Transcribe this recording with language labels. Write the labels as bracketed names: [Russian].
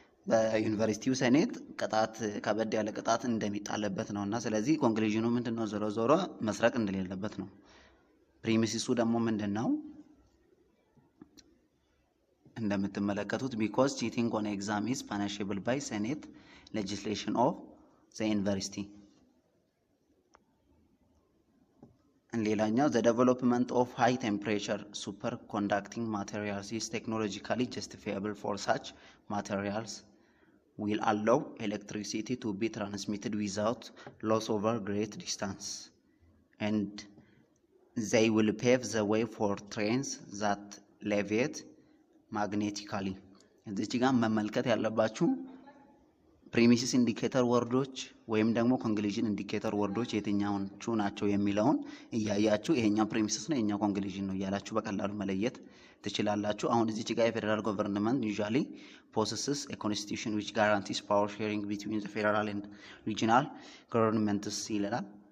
[Amharic] በዩኒቨርሲቲው ሴኔት ቅጣት ከበድ ያለ ቅጣት እንደሚጣለበት ነውና ስለዚህ ኮንክሉዥኑ ምንድነው ዞሮ ዞሮ መስረቅ እንደሌለበት ነው። ፕሪሚሲሱ ደግሞ ምንድነው እንደምትመለከቱት [English] because cheating on exam is punishable by Senate legislation of the university. ሌላኛው the development of high temperature superconducting materials is technologically justifiable for such materials will allow electricity to be transmitted without loss over great distance and they will pave the way for trains that leviate magnetically. [Amharic] እዚህ ጋር መመልከት ያለባችሁ ፕሪሚሲስ ኢንዲኬተር ወርዶች ወይም ደግሞ ኮንክሉዥን ኢንዲኬተር ወርዶች የትኛዎቹ ናቸው የሚለውን እያያችሁ ይሄኛው ፕሪሚሲስ ነው የኛው ኮንክሉዥን ነው እያላችሁ በቀላሉ መለየት ትችላላችሁ። አሁን እዚህ ጋር የፌደራል ገቨርንመንት [English] usually possesses a constitution which guarantees power sharing between the federal and regional governments [Amharic] ይላል።